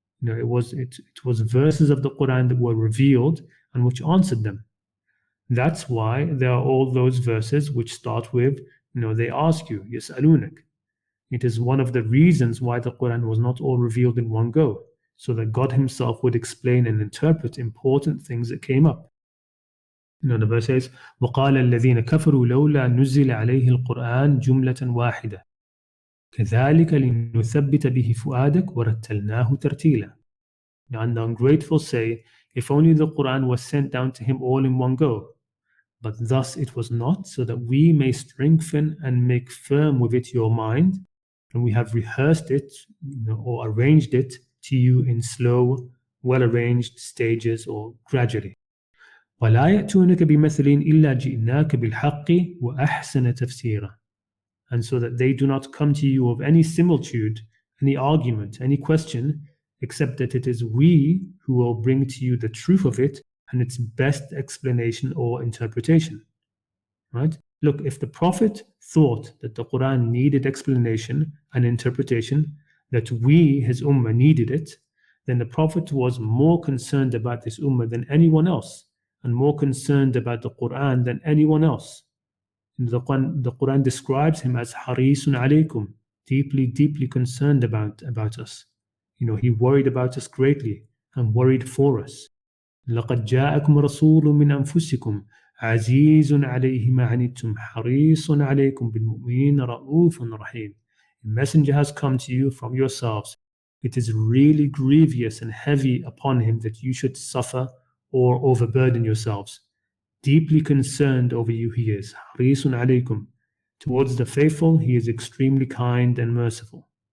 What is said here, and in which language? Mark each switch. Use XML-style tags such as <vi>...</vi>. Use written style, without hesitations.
<en>It was verses of the Quran that were revealed and which answered them. That's why there are all those verses which start with, they ask you, يَسْأَلُونَكَ. It is one of the reasons why the Quran was not all revealed in one go, so that God Himself would explain and interpret important things that came up. The verse says,</en> <ar>وَقَالَ الَّذِينَ كَفَرُوا لَوْلَا نُزِّلَ عَلَيْهِ الْقُرْآنِ جُمْلَةً وَاحِدَةً. كذلك لنثبت به فؤادك ورتلناه ترتيلا.</ar> <en>And the ungrateful say, if only the Quran was sent down to him all in one go. But thus it was not, so that we may strengthen and make firm with it your mind, and we have rehearsed it, or arranged it to you in slow, well-arranged stages or gradually.</en> <ar>ولا يأتونك بمثل إلا جئناك بالحق وأحسن تفسيرا.</ar> <en>And so that they do not come to you of any similitude, any argument, any question, except that it is we who will bring to you the truth of it and its best explanation or interpretation. Right? Look, if the Prophet thought that the Quran needed explanation and interpretation, that we, his ummah, needed it, then the Prophet was more concerned about this ummah than anyone else, and more concerned about the Quran than anyone else. The Quran describes him as harisun alaykum, deeply concerned about us. He worried about us greatly and worried for us.</en> <ar>لقد جاءكم رسول من أنفسكم عزيز عليه ما عنتم حريص عليكم بالمؤمنين رؤوف رحيم.</ar> <en>A messenger has come to you from yourselves. It is really grievous and heavy upon him that you should suffer or overburden yourselves. Deeply concerned over you he is.</en> <ar>حريص عليكم.</ar> <en>Towards the faithful he is extremely kind and merciful.</en>